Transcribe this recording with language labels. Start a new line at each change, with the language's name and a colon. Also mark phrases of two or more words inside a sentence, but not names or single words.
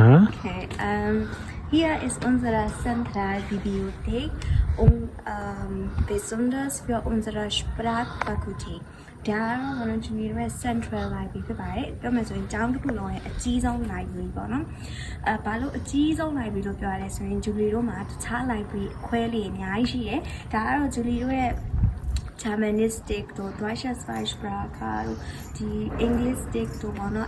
German: Okay. Hier ist unsere Zentralbibliothek und besonders für unsere Sprachfakultät. Da wollen wir
English: Central Library
Burmese: ဖြစ်ပါတယ်။ပြောမယ်ဆိုရင်ကျောင်းတစ်ခုလုံးရဲ့အကြီးဆုံး library ပေါ့နော်။ဘာလို့အကြီးဆုံး library လို့ပြောရလဲဆိုရင်ဂျူလီတို့မှာ တခြား library အခွဲလေးအများကြီးရှိတယ်။ဒါကတော့ဂျူလီတို့ရဲ့Germanistik တို့ Deutsche Zweisprache တို့ဒီ Englistik တို့ပေါ့နော်